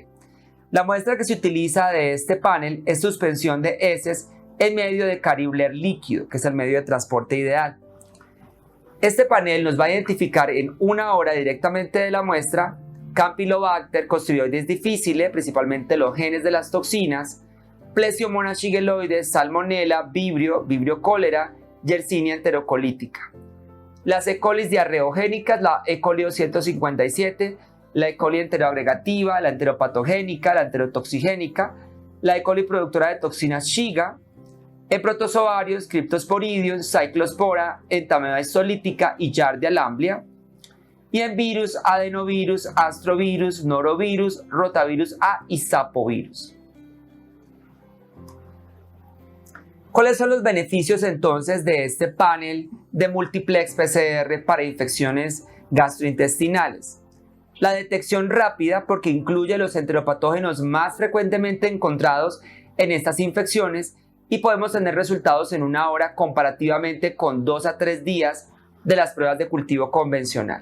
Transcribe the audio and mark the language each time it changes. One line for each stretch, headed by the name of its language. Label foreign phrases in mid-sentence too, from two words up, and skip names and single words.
Spanish: La muestra que se utiliza de este panel es suspensión de heces en medio de Caribler líquido, que es el medio de transporte ideal. Este panel nos va a identificar en 1 hora directamente de la muestra Campylobacter, Clostridioides difficile, principalmente los genes de las toxinas, Plesiomonas shigelloides, Salmonella, Vibrio cólera, Yersinia enterocolítica. Las E. coli diarreogénicas, la E. coli 257, la E. coli enteroagregativa, la enteropatogénica, la enterotoxigénica, la E. coli productora de toxinas Shiga, en protozoarios, Cryptosporidium, Cyclospora, Entamoeba histolítica y Giardia lamblia, y en virus, adenovirus, astrovirus, norovirus, rotavirus A y sapovirus. ¿Cuáles son los beneficios entonces de este panel de Multiplex PCR para infecciones gastrointestinales? La detección rápida porque incluye los enteropatógenos más frecuentemente encontrados en estas infecciones y podemos tener resultados en 1 hora comparativamente con 2 a 3 días de las pruebas de cultivo convencional.